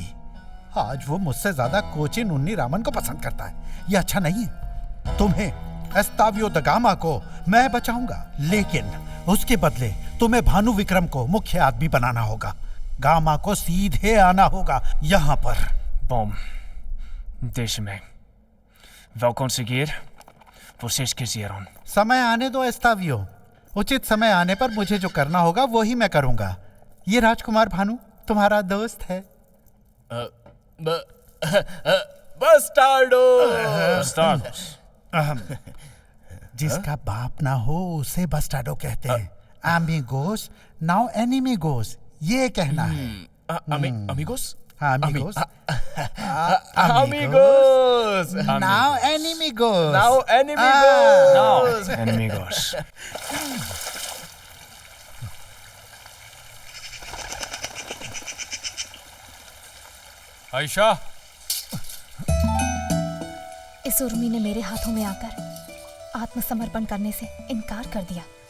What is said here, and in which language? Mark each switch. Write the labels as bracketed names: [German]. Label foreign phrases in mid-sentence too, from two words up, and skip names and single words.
[Hindi] आज वो मुझसे ज्यादा कोचिन उन्नी रामन को पसंद करता है। ये अच्छा नहीं है। तुम्हें एस्तावियो द गामा को मैं बचाऊंगा, लेकिन उसके बदले तुम्हें भानु विक्रम को मुख्य आदमी बनाना होगा। गामा को सीधे आना होगा यहाँ पर। [Portuguese] Bom, deixe-me. Vou conseguir. Vocês quiseram. [Hindi] समय आने दो एस्तावियो। उचित समय आने पर मुझे जो करना होगा वो ही मैं करूंगा। ये राजकुमार भानु तुम्हारा दोस्त है। बस्टार्डो। Bastardos. जिसका बाप ना हो उसे बस्टार्डो कहते हैं। अमीगोस नाउ एनिमिगोस, ये कहना है। अमिगोस? [Portuguese] Amigos. Amigos. Now enemigos. Now enemigos. Não, enemigos. [Hindi] आयशा, इस उर्मी ने मेरे हाथों में आकर आत्मसमर्पण करने से इनकार कर दिया।